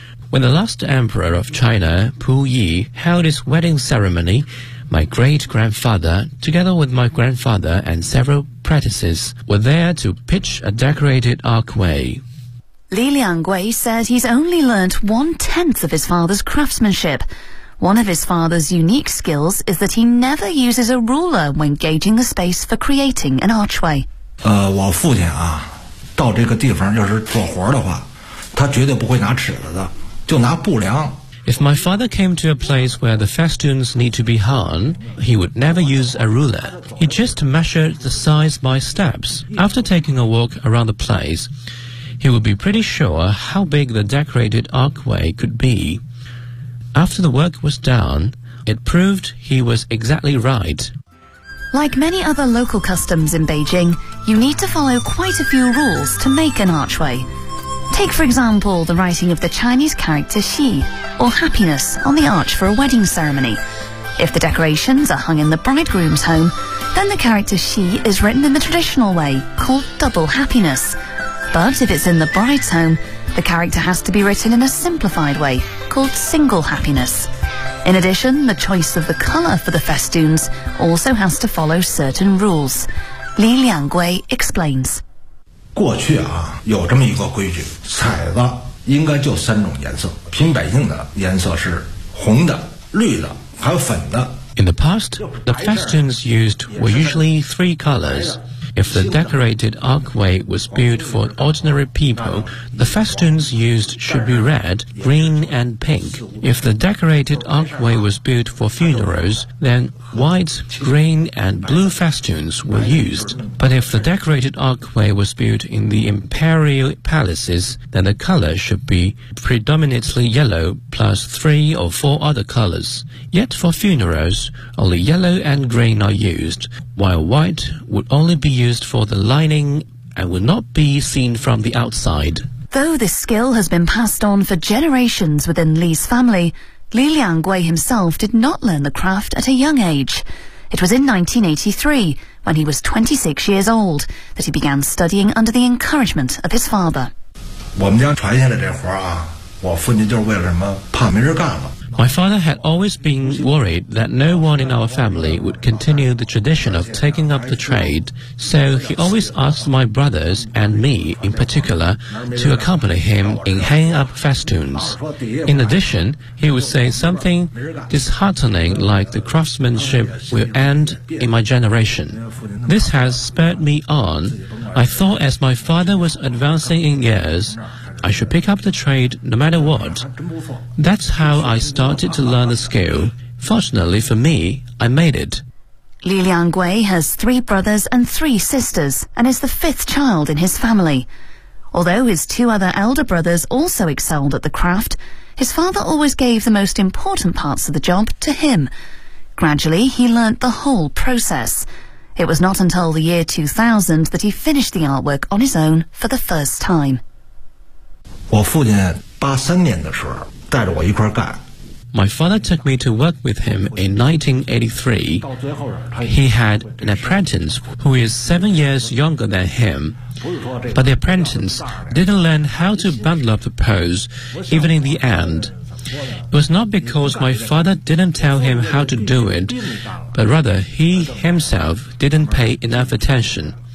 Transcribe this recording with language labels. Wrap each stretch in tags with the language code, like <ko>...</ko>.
<en>When the last emperor of China, Pu Yi, held his wedding ceremony, my great-grandfather, together with my grandfather and several apprentices, were there to pitch a decorated archway. Li Liangwei says he's only learnt one-tenth of his father's craftsmanship. One of his father's unique skills is that he never uses a ruler when gauging the space for creating an archway.</en> <zh>我父亲啊，到这个地方要是做活的话，他绝对不会拿尺子的。</zh> <en>If my father came to a place where the festoons need to be hung, he would never use a ruler. He just measured the size by steps. After taking a walk around the place, he would be pretty sure how big the decorated archway could be. After the work was done, it proved he was exactly right. Like many other local customs in Beijing, you need to follow quite a few rules to make an archway. Take, for example, the writing of the Chinese character Xi, or happiness, on the arch for a wedding ceremony. If the decorations are hung in the bridegroom's home, then the character Xi is written in the traditional way, called double happiness. But if it's in the bride's home, the character has to be written in a simplified way, called single happiness. In addition, the choice of the colour for the festoons also has to follow certain rules. Li Liangwei explains.</en> <zh>过去啊，有这么一个规矩，彩子应该就三种颜色，平百姓的颜色是红的、绿的，还有粉的。</zh> <en>In the past, the festoons used were usually three colors. If the decorated archway was built for ordinary people, the festoons used should be red, green, and pink. If the decorated archway was built for funerals, then white, green, and blue festoons were used. But if the decorated archway was built in the imperial palaces, then the color should be predominantly yellow plus three or four other colors. Yet for funerals, only yellow and green are used, while white would only be used for the lining and would not be seen from the outside. Though this skill has been passed on for generations within Li's family,Li Liangwei himself did not learn the craft at a young age. It was in 1983, when he was 26 years old, that he began studying under the encouragement of his father.</en> <zh>我们家传下来这活啊，我父亲就是为了什么？怕没人干了。</zh> <en>My father had always been worried that no one in our family would continue the tradition of taking up the trade, so he always asked my brothers and me in particular to accompany him in hanging up festoons. In addition, he would say something disheartening like the craftsmanship will end in my generation. This has spurred me on. I thought as my father was advancing in years,I should pick up the trade no matter what. That's how I started to learn the skill. Fortunately for me, I made it. Li Liangwei has three brothers and three sisters and is the fifth child in his family. Although his two other elder brothers also excelled at the craft, his father always gave the most important parts of the job to him. Gradually, he learnt the whole process. It was not until the year 2000 that he finished the artwork on his own for the first time.</en> <zh>我父亲83年的时候带着我一块干。</zh> <en>My father took me to work with him in 1983. He had an apprentice who is 7 years younger than him. But the apprentice didn't learn how to bundle up the poles even in the end. It was not because my father didn't tell him how to do it, but rather he himself didn't pay enough attention.</en>